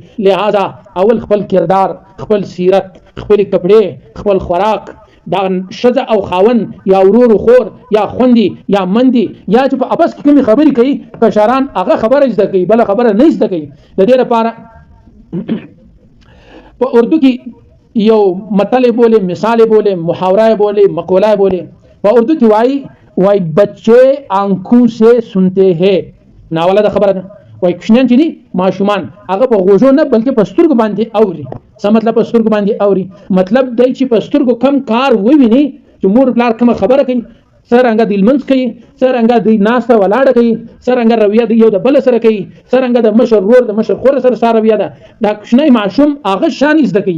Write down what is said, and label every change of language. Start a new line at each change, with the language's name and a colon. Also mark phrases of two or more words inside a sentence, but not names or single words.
Pashto: لہذا اول خپل کردار، خپل سیرت، خپل کپړې، خپل خوراک، دا ښځه او خاون یا ورور خور یا خوندي یا مندي یا چې په اپس کې کومې خبرې کوي، کشران هغه خبره زده کوي، بله خبره نه زده کوي. د دې لپاره په اردو کې یو متل بولے، مثال بولے، محاورہ بولے، مقولہ بولے. په اردو کې وای
Urdu: بچے آنکھوں سے سنتے ہیں،
Pashto: ناوله د خبره ده. وای کوچنیان چې دي ماشومان هغه په غوږو نه بلکې په سترګو باندې اوري. څه مطلب په سترګو باندې اوري؟ مطلب دی چې په سترګو کم کار وویني چې مور پلار کومه خبره کوي، څرنګه د لمونځ کوي، څرنګه د ناسته ولاړه کوي، څرنګه رویه د یو د بل سره کوي، څرنګه د مشر ورور د مشر خور سره رویه ده، دا کوچنی ماشوم هغه شان زده کوي.